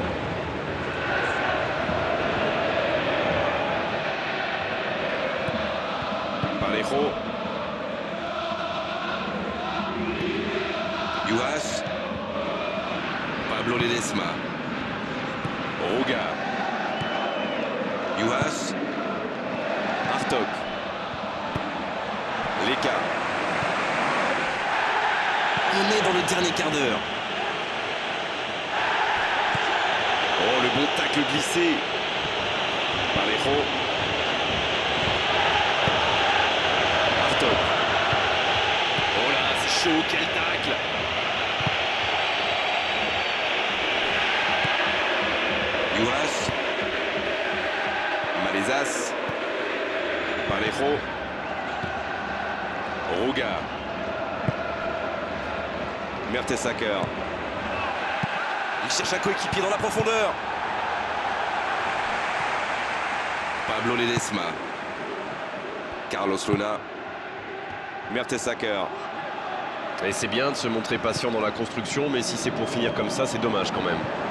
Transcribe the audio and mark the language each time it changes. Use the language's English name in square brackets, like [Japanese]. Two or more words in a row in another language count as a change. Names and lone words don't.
[French] Parejo. Juhas. Pablo Ledesma. Ruga. Juhas. Artok. Leka. On est dans le dernier quart d'heure. Oh, le bon tacle glissé. Parejo. Artok. Oh là, c'est chaud, quel tacle. Juhas. Malezas. Parejo. Ruga. Mertesacker. Il cherche un coéquipier dans la profondeur. Pablo Ledesma. Carlos Luna. Mertesacker. Et c'est bien de se montrer patient dans la construction, mais si c'est pour finir comme ça, c'est dommage quand même.